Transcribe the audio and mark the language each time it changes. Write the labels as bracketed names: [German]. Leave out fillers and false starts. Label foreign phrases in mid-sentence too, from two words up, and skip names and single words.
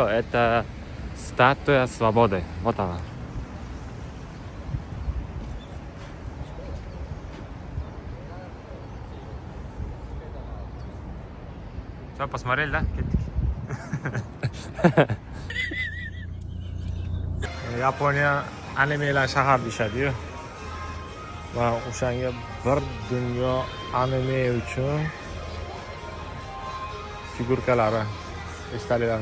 [Russian] Это статуя свободы. Вот она. Все, посмотрели, да? [Uzbek] Yaponiya animelar shahar deyishadi-yu. Va o'shanga bir dunyo anime uchun figurkalari estalinglar.